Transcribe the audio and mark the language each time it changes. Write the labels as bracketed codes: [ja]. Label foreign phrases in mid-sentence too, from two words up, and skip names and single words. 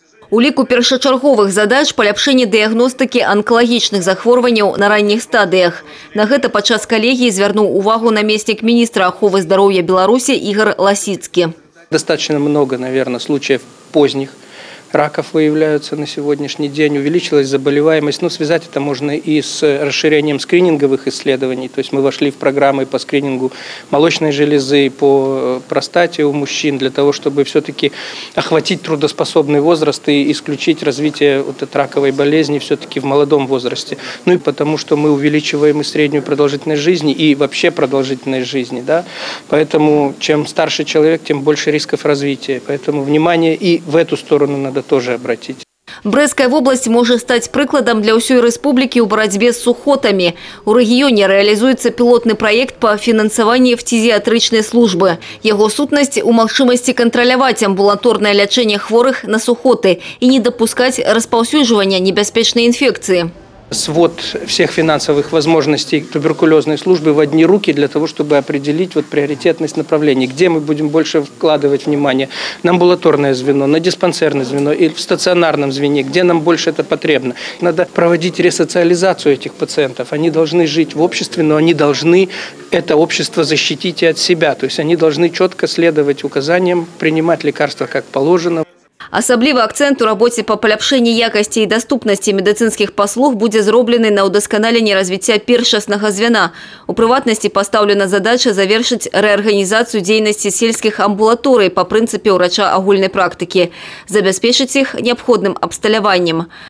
[be] У ліку першачарговых задач паляпшэнне дыягностыкі анкалагічных захворванняў на ранніх стадыях. На гэта падчас калегіі звярнуў увагу намеснік міністра аховы здароўя Беларусі Игорь Ласицкий. [ru] Достаточно много, наверное, случаев поздних раков выявляются на сегодняшний день. Увеличилась заболеваемость. Но связать это можно и с расширением скрининговых исследований. То есть мы вошли в программы по скринингу молочной железы, по простате у мужчин, для того, чтобы все-таки охватить трудоспособный возраст и исключить развитие вот этой раковой болезни все-таки в молодом возрасте. Ну и потому, что мы увеличиваем и среднюю продолжительность жизни, и вообще продолжительность жизни. Да? Поэтому чем старше человек, тем больше рисков развития. Поэтому внимание и в эту сторону надо тоже обратить. [be] Брэсцкая вобласць можа стаць прыкладам для ўсёй рэспублікі ў барацьбе з сухотамі. У рэгіёне рэалізуецца пілотны праект па фінансаванні фтизіатрычнай службы. Яго сутнасць у магчымасці кантраляваць амбулаторнае лячэнне хворых на сухоты і не дапускаць распаўсюджвання небяспечнай інфекцыі. [ru] Свод всех финансовых возможностей туберкулезной службы в одни руки для того, чтобы определить приоритетность направлений, где мы будем больше вкладывать внимание. На амбулаторное звено, на диспансерное звено и в стационарном звене, где нам больше это потребно. Надо проводить ресоциализацию этих пациентов. Они должны жить в обществе, но они должны это общество защитить и от себя. То есть они должны четко следовать указаниям, принимать лекарства как положено. [be] Асаблівы акцэнт у рабоце па паляпшэнні якасці і даступнасці медыцынскіх паслуг будзе зроблены на ўдасканаленні развіцця першаснага звяна. У прыватнасці пастаўлена задача завершыць рэарганізацыю дзейнасці сельскіх амбулаторый па прынцыпе ўрача агульнай практыкі, забяспечыць іх неабходным абсталяваннем.